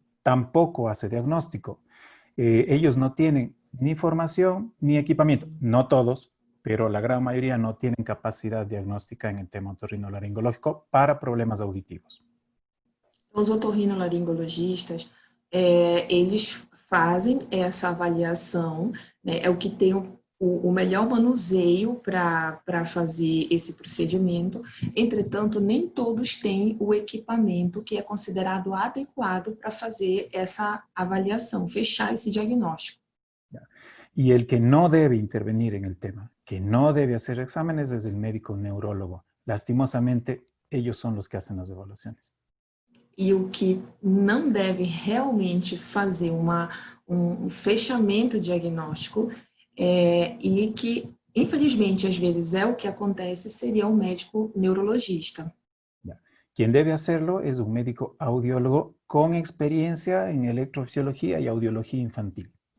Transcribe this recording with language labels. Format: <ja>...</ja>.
<es>Tampoco hace diagnóstico. Ellos no tienen ni formación ni equipamiento. No todos, pero la gran mayoría no tienen capacidad diagnóstica en el tema otorrinolaringológico para problemas auditivos.</es> <pt>Os otorrinolaringologistas, eles fazem essa avaliação, né, é o que tem o melhor manuseio para fazer esse procedimento. Entretanto, nem todos têm o equipamento que é considerado adequado para fazer essa avaliação, fechar esse diagnóstico.</pt> <es>Y el que no debe intervenir en el tema, que no debe hacer exámenes, es el médico neurólogo. Lastimosamente, ellos son los que hacen las evaluaciones.</es> <pt>E o que não deve realmente fazer um fechamento diagnóstico, e que, infelizmente, às vezes é o que acontece, seria um médico neurologista.</pt> <es>Quien debe hacerlo es un médico audiólogo con experiencia en electrofisiología y audiología infantil.</es>